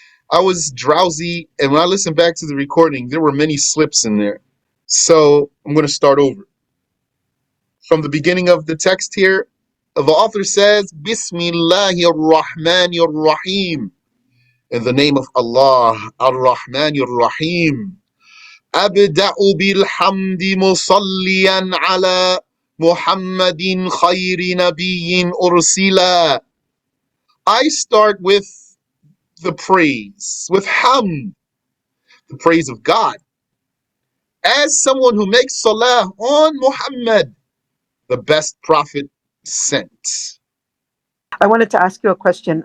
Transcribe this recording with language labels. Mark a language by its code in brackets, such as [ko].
[en] I was drowsy, and when I listened back to the recording, there were many slips in there. So I'm going to start over. From the beginning of the text here, the author says, Bismillahir Rahmanir Rahim. In the name of Allah, Ar-Rahmanir Rahim. [ar] أبدأ بالحمد مصليا على محمد خير نبي أرسلا. [en] I start with the praise, with hamd, the praise of God, as someone who makes salah on Muhammad, the best prophet sent. I wanted to ask you a question.